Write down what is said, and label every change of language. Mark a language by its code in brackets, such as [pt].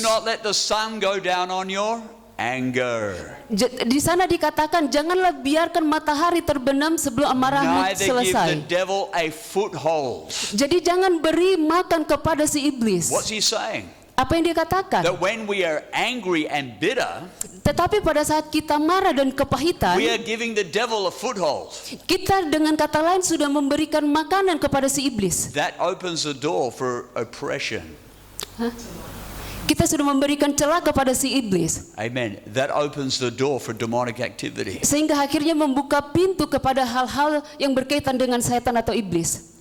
[en] not let the sun go down on your anger. [id] Di sana dikatakan janganlah biarkan matahari terbenam sebelum amarahmu [en] Neither give the [id] selesai. [en] devil a foothold. [id] Jadi jangan beri makan kepada si iblis. [en] What's he saying? [id] Apa yang dia katakan? [en] That when we are angry and bitter, [id] Tetapi pada saat kita marah dan kepahitan, [en] we are giving the devil a foothold. [id] kita dengan kata lain sudah memberikan makanan kepada si iblis. [en] That opens the door for oppression. [id] Kita sudah memberikan celah kepada si iblis, [en] Amen. That opens the door for demonic activity. [id] sehingga akhirnya membuka pintu kepada hal-hal yang berkaitan dengan setan atau iblis.